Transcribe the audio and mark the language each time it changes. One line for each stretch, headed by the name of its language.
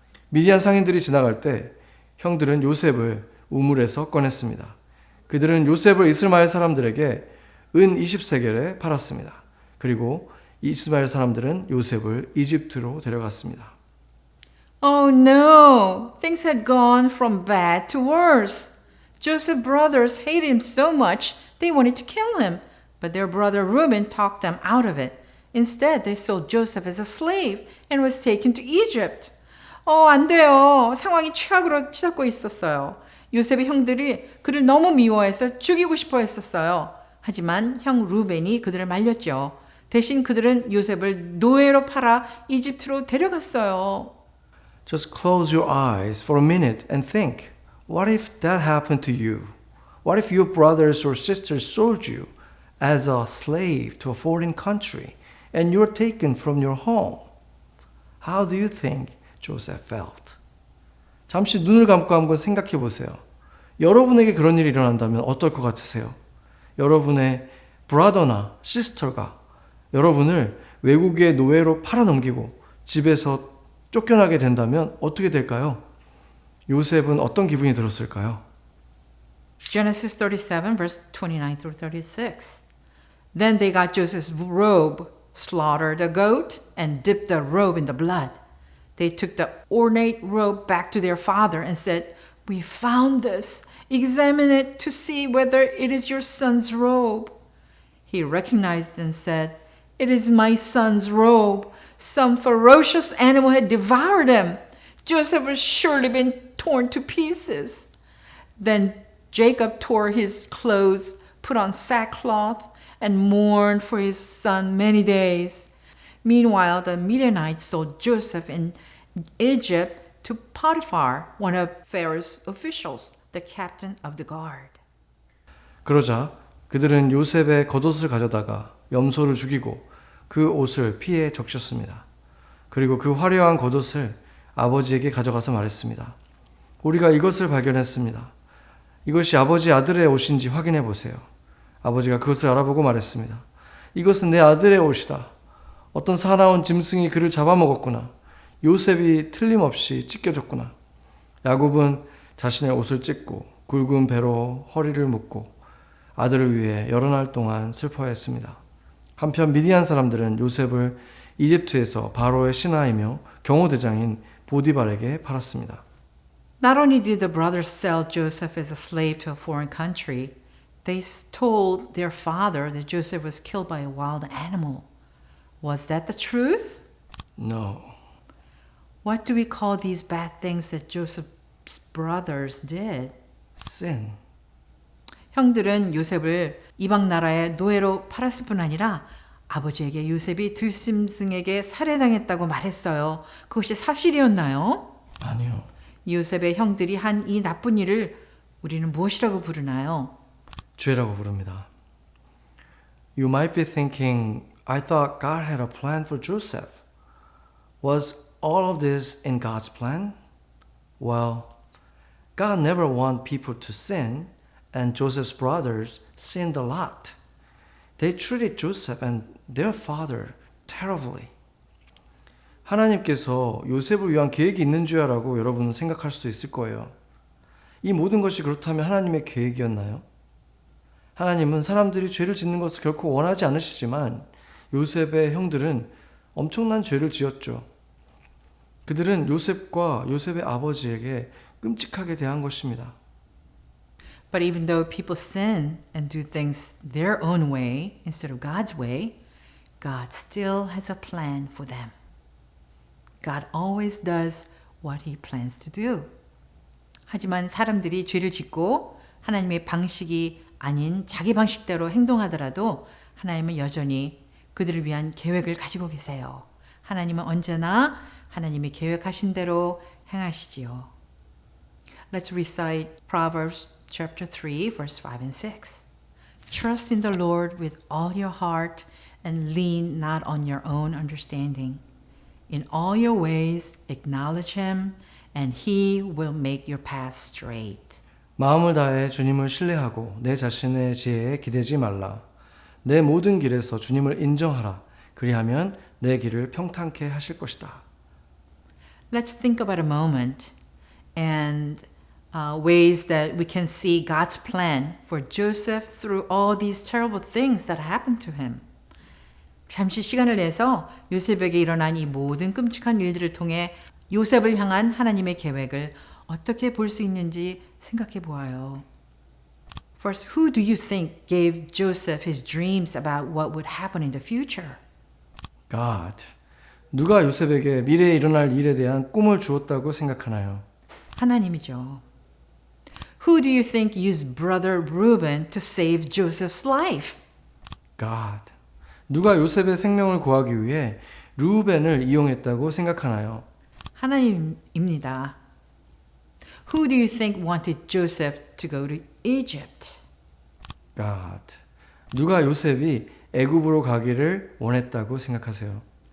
Korean: 미디안 상인들이 지나갈 때 형들은 요셉을 우물에서 꺼냈습니다. 그들은 요셉을 이스마엘 사람들에게 은 20세겔에 팔았습니다. 그리고 이스마엘 사람들은 요셉을 이집트로 데려갔습니다.
English: Oh no! Things had gone from bad to worse. Joseph's brothers hated him so much they wanted to kill him, but their brother Reuben talked them out of it. Instead, they sold Joseph as a slave and was taken to Egypt.
Korean: 안 돼요. 상황이 최악으로 치닫고 있었어요. 요셉의 형들이 그를 너무 미워해서 죽이고 싶어 했었어요. 하지만 형 루벤이 그들을 말렸죠. 대신 그들은 요셉을 노예로 팔아 이집트로 데려갔어요.
English: Just close your eyes for a minute and think, what if that happened to you? What if your brothers or sisters sold you as a slave to a foreign country and you're taken from your home? How do you think Joseph felt?
Korean: 잠시 눈을 감고 한번 생각해 보세요. 여러분에게 그런 일이 일어난다면 어떨 것 같으세요? 여러분의 브라더나 시스터가 여러분을 외국의 노예로 팔아넘기고 집에서 쫓겨나게 된다면 어떻게 될까요? 요셉은 어떤 기분이 들었을까요?
English: Genesis 37 verse 29 through 36. Then they got Joseph's robe, slaughtered a goat, and dipped the robe in the blood. They took the ornate robe back to their father and said, "We found this. Examine it to see whether it is your son's robe." He recognized and said, "It is my son's robe. Some ferocious animal had devoured him. Joseph has surely been torn to pieces." Then Jacob tore his clothes, put on sackcloth, and mourned for his son many days. Meanwhile, the Midianites sold Joseph in Egypt to Potiphar, one of Pharaoh's officials, the captain of the guard.
Korean: 그러자 그들은 요셉의 겉옷을 가져다가 염소를 죽이고 그 옷을 피에 적셨습니다. 그리고 그 화려한 겉옷을 아버지에게 가져가서 말했습니다. 우리가 이것을 발견했습니다. 이것이 아버지 아들의 옷인지 확인해 보세요. 아버지가 그것을 알아보고 말했습니다. 이것은 내 아들의 옷이다. 어떤 사나운 짐승이 그를 잡아먹었구나. 요셉이 틀림없이 찢겨졌구나. 야곱은 자신의 옷을 찢고 굵은 배로 허리를 묶고 아들을 위해 여러 날 동안 슬퍼했습니다. 한편 미디안 사람들은 요셉을 이집트에서 바로의 신하이며 경호대장인 보디발에게 팔았습니다.
English: Not only did the brothers sell Joseph as a slave to a foreign country, they told their father that Joseph was killed by a wild animal. Was that the truth? No. What do we call these bad things that Joseph's brothers did? Sin.
Korean: 형들은 요셉을 이방 나라의 노예로 팔았을 뿐 아니라 아버지에게 요셉이 들짐승에게 살해당했다고 말했어요. 그것이 사실이었나요? 아니요. 요셉의 형들이 한 이 나쁜 일을 우리는 무엇이라고 부르나요? 죄라고 부릅니다.
English: You might be thinking, I thought God had a plan for Joseph. Was all of this in God's plan? Well, God never wanted people to sin, and Joseph's brothers sinned a lot. They treated Joseph and their father terribly.
Korean: 하나님께서 요셉을 위한 계획이 있는 줄 알고 여러분은 생각할 수 있을 거예요. 이 모든 것이 그렇다면 하나님의 계획이었나요? 하나님은 사람들이 죄를 짓는 것을 결코 원하지 않으시지만 요셉의 형들은 엄청난 죄를 지었죠. 그들은 요셉과 요셉의 아버지에게 끔찍하게 대한 것입니다.
English: But even though people sin and do things their own way instead of God's way, God still has a plan for them. God always does what He plans to do.
Korean: 하지만 사람들이 죄를 짓고 하나님의 방식이 아닌 자기 방식대로 행동하더라도 하나님은 여전히 그들을 위한 계획을 가지고 계세요. 하나님은 언제나 하나님이 계획하신 대로 행하시지요.
English: Let's recite Proverbs chapter 3, verse 5 and 6. Trust in the Lord with all your heart and lean not on your own understanding. In all your ways acknowledge Him and He will make your path straight.
Korean: 마음을 다해 주님을 신뢰하고 내 자신의 지혜에 기대지 말라. 내 모든 길에서 주님을 인정하라. 그리하면 내 길을 평탄케 하실 것이다.
English: Let's think about a moment and ways that we can see God's plan for Joseph through all these terrible things that happened to him.
Korean: 잠시 시간을 내서 요셉에게 일어난 이 모든 끔찍한 일들을 통해 요셉을 향한 하나님의 계획을 어떻게 볼 수 있는지 생각해 보아요.
English: First, who do you think gave Joseph his dreams about what would happen in the future? God.
Korean: 누가 요셉에게 미래에 일어날 일에 대한 꿈을 주었다고 생각하나요? 하나님이죠.
English: Who do you think used brother Reuben to save Joseph's life? God.
Korean: 누가 요셉의 생명을 구하기 위해 루벤을 이용했다고 생각하나요? 하나님입니다.
English: Who do you think wanted Joseph to go to Egypt? God.
Korean: 누가 요셉이 애굽으로 가기를 원했다고 생각하세요?